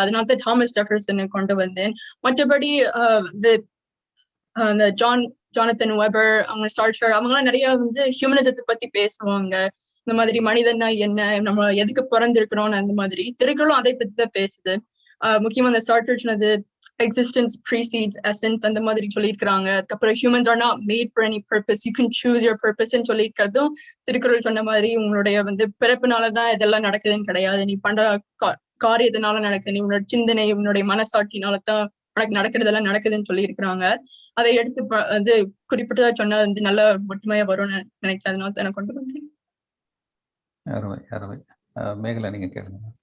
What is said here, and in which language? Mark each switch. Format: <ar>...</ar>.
<ta>அதனாலதான் தாமஸ் ஜெஃபர்சனை கொண்டு வந்தேன். மற்றபடி அந்த ஜானத்தன் வெபர், அவங்க சார்ட்டர், அவங்கெல்லாம் நிறைய ஹியூமனிசத்தை பத்தி பேசுவாங்க. இந்த மாதிரி மனிதன்னா என்ன, நம்ம எதுக்கு பிறந்திருக்கிறோம்னு, அந்த மாதிரி திருக்குறளும் அதை பத்தி தான் பேசுது. முக்கியமா அந்த சார்ட்டர் சொன்னது</ta> <en>existence precedes essence</en> <ta>அந்த மாதிரி சொல்லியிருக்கிறாங்க. அதுக்கப்புறம்</ta> <en>humans are not made for any purpose, you can choose your purpose</en> <ta>ன்னு சொல்லியிருக்கிறதும் திருக்குறள் சொன்ன மாதிரி உங்களுடைய பிறப்புனாலதான் இதெல்லாம் நடக்குதுன்னு கிடையாது. நீ பண்ற காரியத்தினால நடக்குது, நீ உன்னோட சிந்தனை, உன்னுடைய மனசாட்சினாலதான் உனக்கு நடக்கிறதெல்லாம் நடக்குதுன்னு சொல்லி இருக்கிறாங்க. அதை எடுத்து குறிப்பிட்டதா சொன்னா நல்ல ஒற்றுமையா வரும்னு நினைக்கிறேன். அதனால தான் கொண்டு வந்தேன். மேகலா, நீங்க கேளுங்க.</ta>